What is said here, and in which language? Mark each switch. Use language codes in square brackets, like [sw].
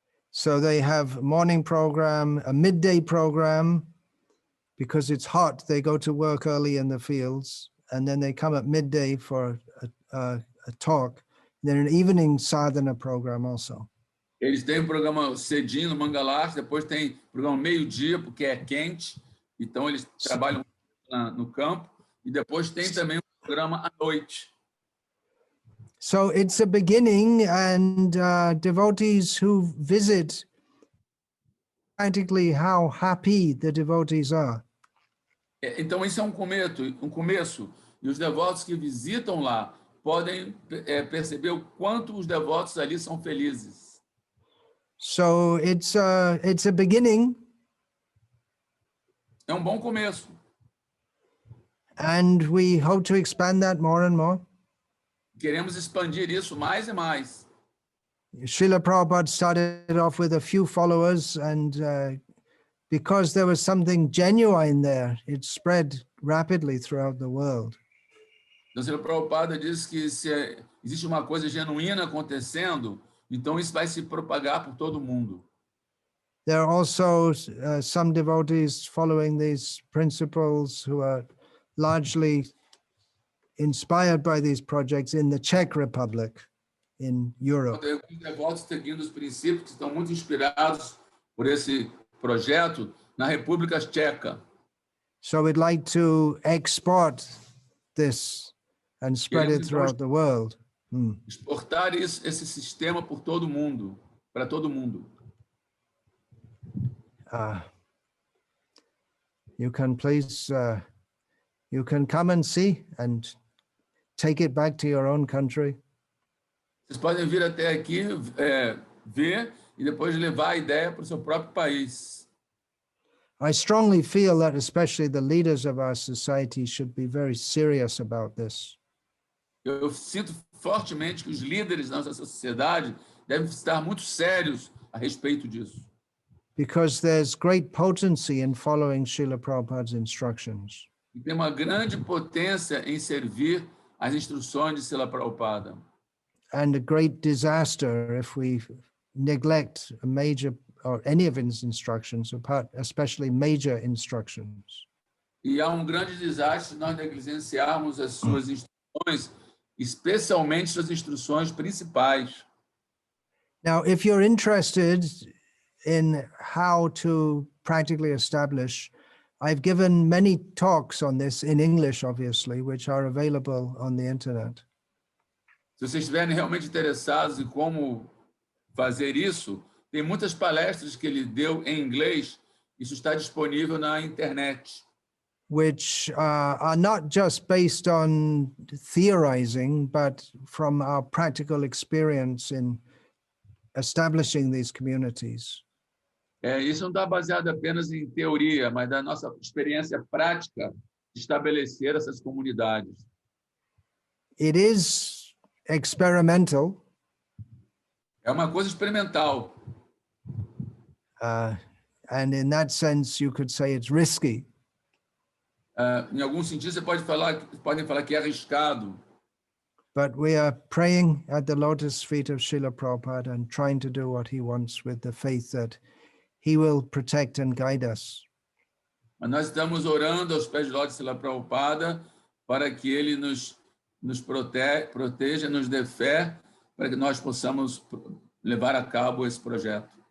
[en] So they have morning program, a midday program, because it's hot. They go to work early in the fields, and then they come at midday for a talk. Then an evening sadhana program also. [pt] Eles têm um programa cedinho no Mangalarti, depois tem programa meio-dia, porque é quente, então eles trabalham no campo, e depois tem também um programa à noite. [en] So it's a beginning, and devotees who visit, practically how happy the devotees are. [pt] Então isso é um começo, e os devotos que visitam lá podem perceber o quanto os devotos ali são felizes. [en] So it's a beginning. [pt] É um bom começo. [en] And we hope to expand that more and more. [pt] Queremos expandir isso mais e mais. [en] Srila Prabhupada started off with a few followers, and because there was something genuine there, it spread rapidly throughout the world. [pt] Então, Srila Prabhupada diz que se existe uma coisa genuína acontecendo, então isso vai se propagar por todo mundo. [en] There are also some devotees following these principles who are largely inspired by these projects in the Czech Republic in Europe. [pt] Tem alguns devotos seguindo os princípios que estão muito inspirados por esse projeto na República Tcheca. [en] So we'd like to export this and spread it throughout the world. [pt] Exportar esse sistema por todo mundo, para todo mundo. [en] You can please, you can come and see and take it back to your own country. [pt] Vocês podem vir até aqui, ver e depois levar a ideia para o seu próprio país. [en] I strongly feel that especially the leaders of our society should be very serious about this. [pt] Eu sinto fortemente que os líderes da nossa sociedade devem estar muito sérios a respeito disso. [en] Because there's great potency in following Srila Prabhupada's instructions. [pt] E tem uma grande potência em servir as instruções de Srila Prabhupada. [en] And a great disaster if we neglect a major or any of his instructions, especially major instructions. [pt] E há grande desastre se nós negligenciarmos as suas instruções, especialmente suas instruções principais. [en] Now, if you're interested in how to practically establish, I've given many talks on this in English, obviously, which are available on the internet. [pt] Se vocês estiverem realmente interessados em como fazer isso, tem muitas palestras que ele deu em inglês, isso está disponível na internet. [en] which are not just based on theorizing, but from our practical experience in establishing these communities. [pt] Isso não está baseado apenas em teoria, mas da nossa experiência prática de estabelecer essas comunidades. [en] It is experimental, [pt] É uma coisa experimental. [en] and in that sense, you could say it's risky. [pt] Em algum sentido, podem falar que é arriscado. [en] But we are praying at the lotus feet of Srila Prabhupada and trying to do what he wants with the faith that he will protect and guide us. [pt] Mas nós estamos orando aos pés de Lótus Srila Prabhupada para que ele nos proteja, nos dê fé, para que nós possamos levar a cabo esse projeto.